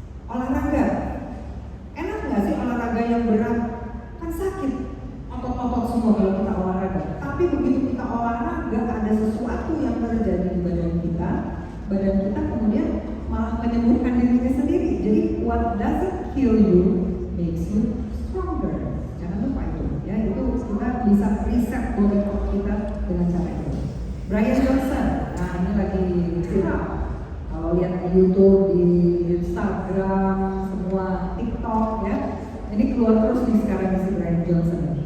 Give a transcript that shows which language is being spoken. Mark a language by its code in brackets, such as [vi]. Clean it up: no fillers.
[id] Olahraga, enak nggak sih olahraga yang berat? Kan sakit, otot-otot semua kalau kita olahraga. Tapi begitu kita olahraga, ada sesuatu yang terjadi di badan kita kemudian malah menyembuhkan dirinya sendiri. [en] Jadi what doesn't kill you makes you stronger. [id] Jangan lupa itu, ya. Itu kita bisa reset body clock kita dengan cara itu. Brian Johnson, nah ini lagi viral. Kalau lihat di YouTube, di Instagram, semua TikTok, ya. Ini keluar terus nih sekarang si Brian Johnson.